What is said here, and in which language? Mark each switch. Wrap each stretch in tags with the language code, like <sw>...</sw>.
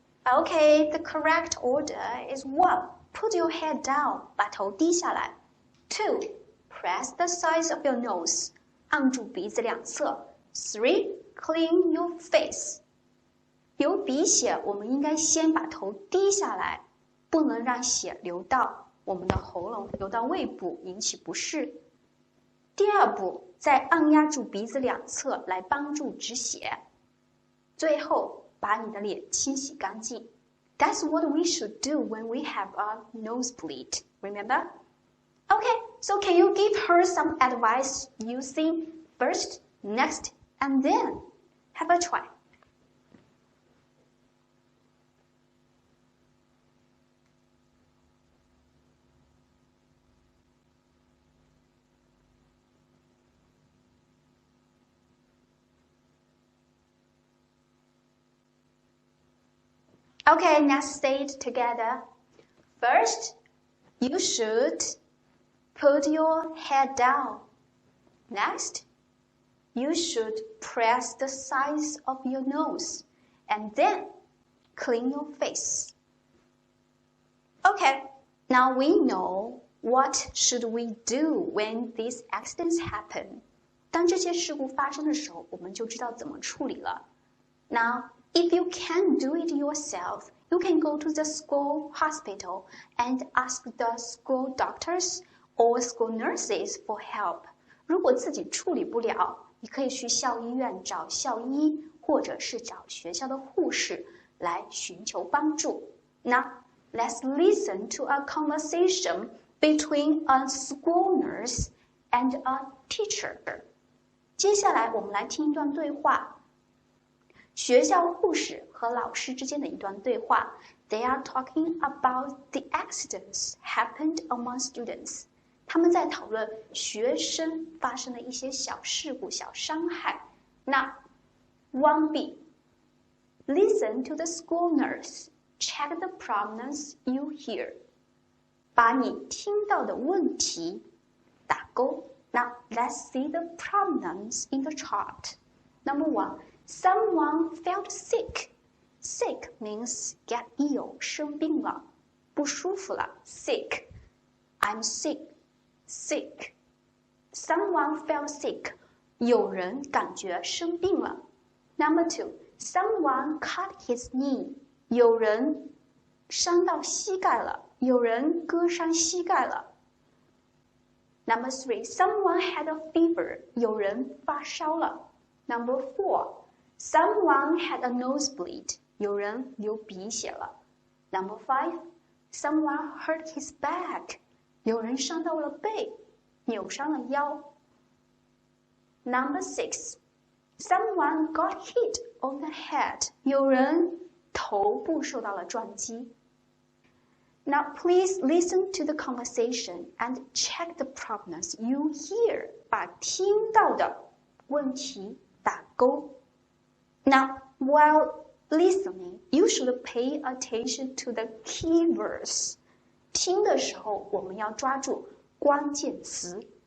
<en>Okay, the correct order is 1. Put your head down.</en> <zh>把头低下来。</zh> <en>2. Press the sides of your nose.</en> <zh>按住鼻子两侧。3.</zh> <en>Clean your face.</en> <zh>流鼻血，我们应该先把头低下来，不能让血流到我们的喉咙，流到胃部，引起不适。第二步，再按压住鼻子两侧来帮助止血。最后，把你的脸清洗干净。</zh> <en>That's what we should do when we have a nosebleed. Remember? Okay, so can you give her some advice using first, next, and then? Have a try. Okay, let's say it together. First, you should put your head down. Next, you should press the sides of your nose. And then, clean your face. Okay, now we know what should we do when these accidents happen.</en> <zh>当这些事故发生的时候，我们就知道怎么处理了。</zh> <en>Now, if you can't do it yourself, you can go to the school hospital and ask the school doctors or school nurses for help.</en> <zh>如果自己处理不了，你可以去校医院找校医，或者是找学校的护士来寻求帮助。</zh> <en>Now, let's listen to a conversation between a school nurse and a teacher.</en> <zh>接下来我们来听一段对话。学校护士和老师之间的一段对话。</zh> <en>They are talking about the accidents happened among students.</en> <zh>他们在讨论学生发生的一些小事故、小伤害。</zh> <en>那 1B, listen to the school nurse. Check the problems you hear.</en> <zh>把你听到的问题打勾。</zh> <en>Now let's see the problems in the chart. Number 1. Someone felt sick. Sick means get ill,</en> <zh>生病了，不舒服了。</zh> <en>Sick. I'm sick. Sick. Someone felt sick.</en> <zh>有人感觉生病了。</zh> <en>Number 2, someone cut his knee.</en> <zh>有人伤到膝盖了，有人割伤膝盖了。</zh> <en>Number 3, someone had a fever.</en> <zh>有人发烧了。</zh> <en>Number 4, someone had a nosebleed.</en> <zh>有人流鼻血了。</zh> <en>Number 5, someone hurt his back.</en> <zh>有人伤到了背，扭伤了腰。</zh> <en>Number 6, someone got hit on the head.</en> <zh>有人头部受到了撞击。</zh> <en>Now please listen to the conversation and check the problems you hear.</en> <zh>把听到的问题打勾。</zh> <en>Now, while listening, you should pay attention to the key words.</en> <zh>听的时候，我们要抓住关键词。</zh>